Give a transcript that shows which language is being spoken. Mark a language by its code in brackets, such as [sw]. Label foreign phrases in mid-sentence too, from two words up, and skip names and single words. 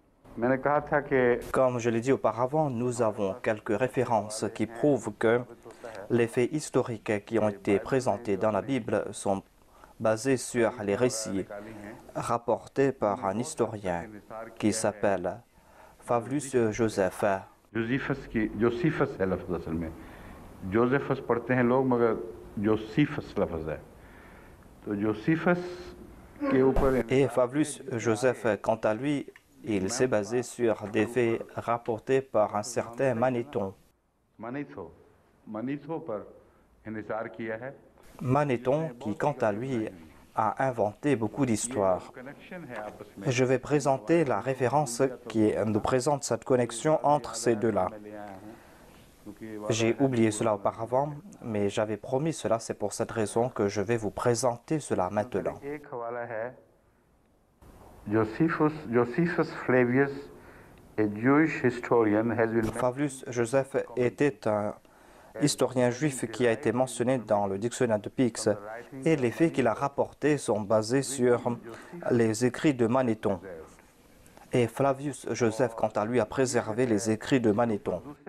[fr] Comme je l'ai dit auparavant, nous avons quelques références qui prouvent que les faits historiques qui ont été présentés dans la Bible sont basés sur les récits rapportés par un historien qui s'appelle Flavius Joseph. [ur] جوزیفس ہے لفظ اصل میں جوزیفس پڑھتے ہیں لوگ مگر جوزیفس لفظ ہے تو جوزیفس کے اوپر [fr] Et Flavius Joseph, quant à lui, il s'est basé sur des faits rapportés par un certain Manéthon. [ur] منیتھو پر انحصار کیا ہے [fr] Manéthon, qui quant à lui a inventé beaucoup d'histoires. Je vais présenter la référence qui nous présente cette connexion entre ces deux-là. J'ai oublié cela auparavant, mais j'avais promis cela, c'est pour cette raison que je vais vous présenter cela maintenant. [en] Josephus Flavius, a Jewish historian, has been [fr] Flavius Joseph était un historien juif qui a été mentionné dans le dictionnaire de Pix, et les faits qu'il a rapportés sont basés sur les écrits de Manéthon. Et Flavius Joseph, quant à lui, a préservé les écrits de Manéthon.